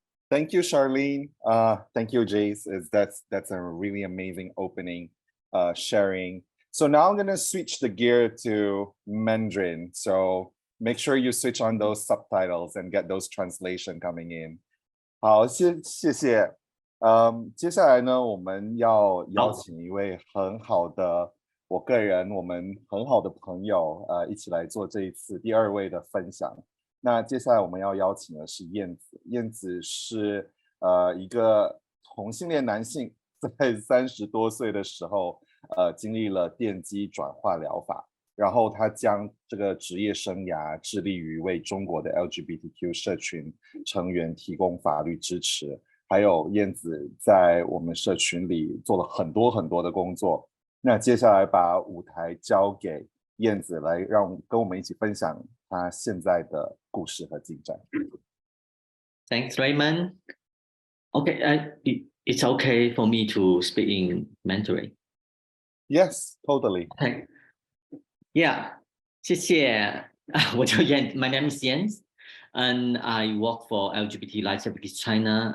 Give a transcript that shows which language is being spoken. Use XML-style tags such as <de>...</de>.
<en>Thank you, Charlene. Thank you, Jeiz. That's a really amazing opening, sharing. So now I'm gonna switch the gear to Mandarin. So make sure you switch on those subtitles and get those translation coming in.</en> <zh>好，谢谢。接下来呢，我们要邀请一位很好的，我个人我们很好的朋友，一起来做这一次第2位的分享。那接下来我们要邀请的是燕子，燕子是一个同性恋男性，在30多岁的时候，经历了电击转化疗法，然后他将这个职业生涯致力于为中国的 LGBTQ 社群成员提供法律支持，还有燕子在我们社群里做了很多的工作。那接下来把舞台交给燕子来跟我们一起分享他现在的故事和进展。</zh> <en>Thanks, Raymond. Okay, it's okay for me to speak in Mandarin. Yes, totally. Okay. Yeah,</en> <zh>谢谢。我叫</zh> <en>My name is Yanzi, and I work for LGBT Rights Advocacy China.</en>